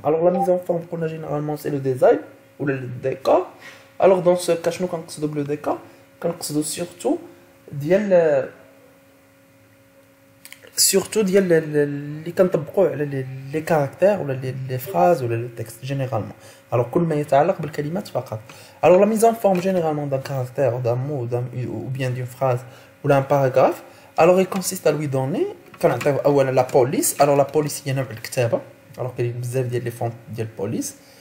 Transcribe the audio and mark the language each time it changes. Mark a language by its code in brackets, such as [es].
[fr] Alors, la mise en forme, pour nous, généralement, c'est le design ou le décor. Alors, dans ce cas, nous avons le décor. Nous avons surtout les caractères ou les phrases ou le texte, généralement. [ar] Alors, كل ما يتعلق بالكلمات فقط. [fr] Alors, la mise en forme, généralement, d'un caractère, d'un mot, ou bien d'une phrase ou d'un paragraphe, alors, il consiste à lui donner [ar] كنعطيو اولا لا بوليس. الوغ لا بوليس هي نوع الكتابه. الوغ كاين بزاف ديال لي فونت ديال بوليس.